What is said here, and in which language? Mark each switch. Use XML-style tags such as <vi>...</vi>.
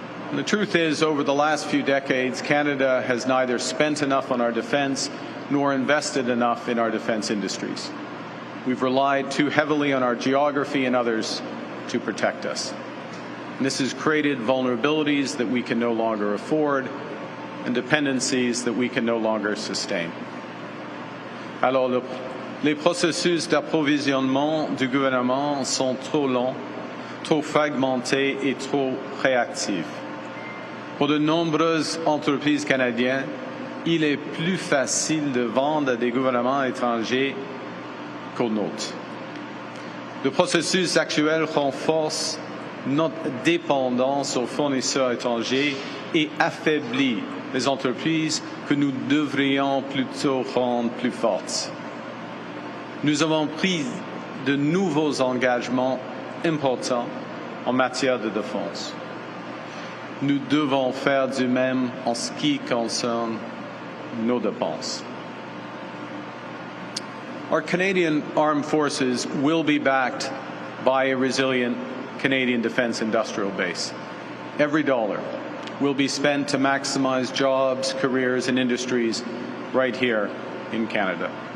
<en>And the truth is, over the last few decades, Canada has neither spent enough on our defense nor invested enough in our defense industries. We've relied too heavily on our geography and others to protect us. And this has created vulnerabilities that we can no longer afford and dependencies that we can no longer sustain.</en> <fr>Alors, les processus d'approvisionnement du gouvernement sont trop longs, trop fragmentés et trop réactifs. Pour de nombreuses entreprises canadiennes, il est plus facile de vendre à des gouvernements étrangers qu'aux nôtres. Le processus actuel renforce notre dépendance aux fournisseurs étrangers et affaiblit les entreprises que nous devrions plutôt rendre plus fortes. Nous avons pris de nouveaux engagements importants en matière de défense. Nous devons faire du même en ce qui concerne nos dépenses.</fr> <en>Our Canadian Armed Forces will be backed by a resilient Canadian defense industrial base. Every dollar will be spent to maximize jobs, careers, and industries right here in Canada.</en>